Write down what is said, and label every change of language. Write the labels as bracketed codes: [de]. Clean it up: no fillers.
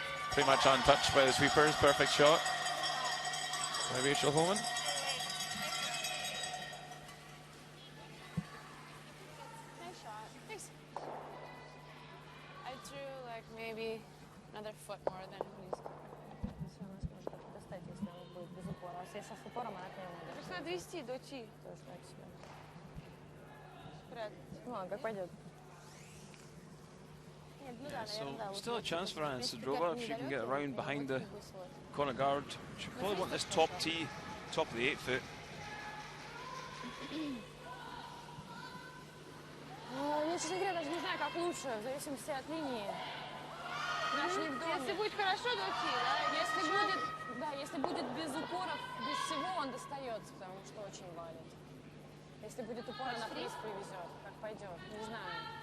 [en] Pretty much untouched by the sweepers. Perfect shot by Rachel Holman. Nice shot. Thanks. I drew like maybe another foot more than he's. [ru] Все, у нас может достать, если он будет без упора. А если с упором, она к нему идет. Просто надо вести до Ти. Тоже так себе. Вряд ли. Ну, а как пойдет? [en] So still a chance for Anna Sidrova if she can get around behind the corner guard. She'll probably want this top tee, top of the 8 foot. [ru] Ну, я, честно говоря, даже не знаю, как лучше, в зависимости от линии. Наш не в доме. Если будет хорошо, до Ти, да? Если будет, да, если будет без упоров, без всего, он достается, потому что очень валит. Если будет упор, она приз привезет, как пойдет, не знаю.